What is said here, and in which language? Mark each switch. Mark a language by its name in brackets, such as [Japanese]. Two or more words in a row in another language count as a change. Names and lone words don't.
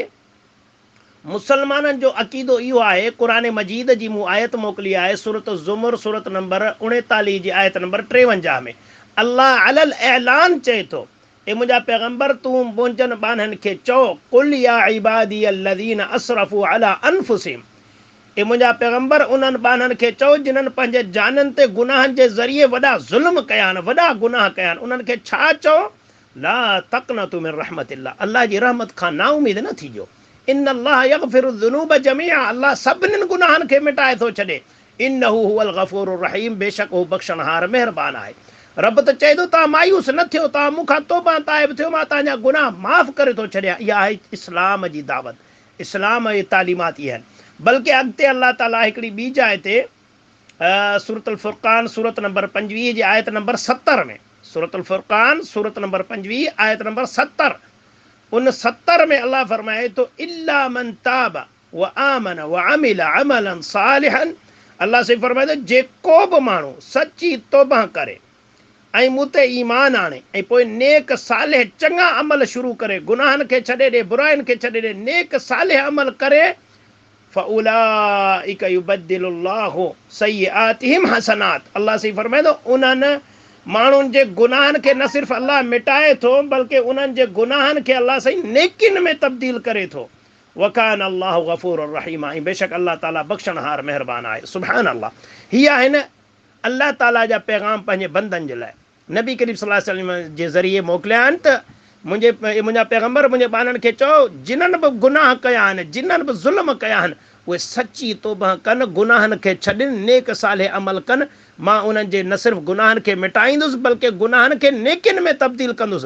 [Sindhi] मुसलमाननि जो अक़ीदो इहो आहे, क़ुर मजीद जी मूं आयत मोकिली आहे, सूरत ज़ुमर सूरत नंबर 39 जी आयत नंबर 53 में अल्लाह अलल ऐलान चए थो, ए मुंहिंजा पैगंबर तूं मुंहिंजनि बाननि खे चओ, [Arabic] قل يا عبادي الذين أسرفوا على أنفسهم, [Sindhi] ए मुंहिंजा पैगंबर उन्हनि बाननि खे चओ जिन्हनि पंहिंजे जाननि ते गुनाहनि जे ज़रिए वॾा ज़ुल्म कया आहिनि, वॾा गुनाह कया आहिनि, उन्हनि खे छा चओ? [Arabic] لا تقنطوا من رحمة الله, [Sindhi] अल्लाह जी रहमत खां ना उमीद न थीजो। [Arabic] إن الله يغفر الذنوب جميعا, [Sindhi] अल्लाह सभिनीनि गुनाहनि खे मिटाए थो छॾे। [Arabic] إنه هو الغفور الرحيم, [Sindhi] बेशक हू बख़्शणहार महिरबान आहे। रब त चए थो तव्हां मायूस न थियो, तव्हां मूंखां तौबा ताइब थियो, मां तव्हांजा गुनाह माफ़ करे थो छॾियां। इहा आहे इस्लाम जी दावत, इस्लाम जी तालीमात इहा आहिनि। बल्कि अॻिते अल्लाह ताला हिकिड़ी ॿी जाइ ते सूरत फुरक़ान सूरत नंबर 25 जी आयत नंबर 70 में, सूरत फुरक़ान सूरत नंबर 25 आयत नंबर 70, उन 70 में अल्लाह फरमाए थो, [Arabic] إلا من تاب وآمن وعمل عملا صالحا, [Sindhi] अल्लाह से फरमाए थो जेको बि माण्हू सची तौबा करे ऐं मूं ते ईमान आणे ऐं पोइ नेक सालिह चङा अमल शुरू करे, गुनाहनि खे छॾे ॾे, बुराइनि खे छॾे ॾे, नेक सालिह अमल करे, [Arabic] فأولئك يبدل الله سيئاتهم حسنات, [Sindhi] अल्लाह से फरमाए थो उन्हनि माण्हुनि जे गुनाहनि खे न सिर्फ़ु अल्लाह मिटाए थो, बल्कि उन्हनि जे गुनाहनि खे अल्लाह साईं नेकियुनि में तब्दील करे थो। [Arabic] وكان الله غفورا رحيما, [Sindhi] ऐं बेशक अल्लाह ताला बख़्शणहार महिरबान आहे। [Arabic] سبحان الله. [Sindhi] हीअ आहिनि अल्लाह ताला जा पैगाम पंहिंजे बंदनि जे लाइ, नबी करीम [Arabic] صلى الله عليه وسلم [Sindhi] जे ज़रिए मोकिलिया आहिनि त मुंहिंजा पैगंबर मुंहिंजे ॿारनि खे चओ, जिन्हनि बि गुनाह कया आहिनि, जिन्हनि बि ज़ुल्म कया आहिनि, उहे सची तौबा कनि, गुनाहनि खे छॾनि, नेक सालिह अमल कनि, मां उन्हनि जे न सिर्फ़ु गुनाहनि खे मिटाईंदुसि बल्कि गुनाहनि खे नेकियुनि में तब्दील कंदुसि।